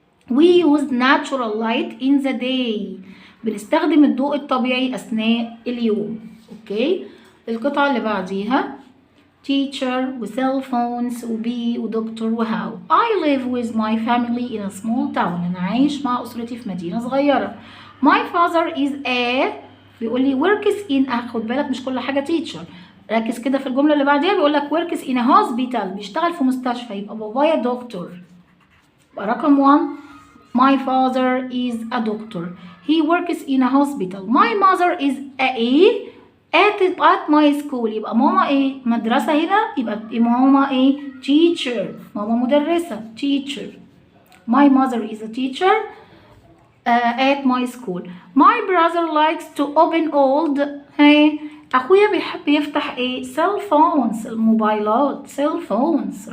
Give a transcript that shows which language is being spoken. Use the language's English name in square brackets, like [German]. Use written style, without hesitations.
[English] we use natural light in the day [Arabic] بنستخدم الضوء الطبيعي أثناء اليوم. اوكي القطعة اللي بعديها teacher وcell phones وبي ودكتور وهاو. [English] I live with my family in a small town [Arabic] أنا عايش مع أسرتي في مدينة صغيرة. [English] my father is a [Arabic] بيقول لي works in خد بالك مش كل حاجة teacher، ركز كده في الجملة اللي بعديها بيقول لك [English] works in a hospital [Arabic] بيشتغل في مستشفى، يبقى بابايا دكتور. يبقى رقم 1 [English] my father is a doctor. he works in a hospital. my mother is at my school [Arabic] يبقى ماما ايه؟ مدرسة هنا يبقى ماما ايه؟ teacher. ماما مدرسة teacher. [English] my mother is a teacher at my school. my brother likes to open old [Arabic] أخويا بيحب يفتح ايه؟ [English] cell phones [Arabic] الموبايلات [English] cell phones.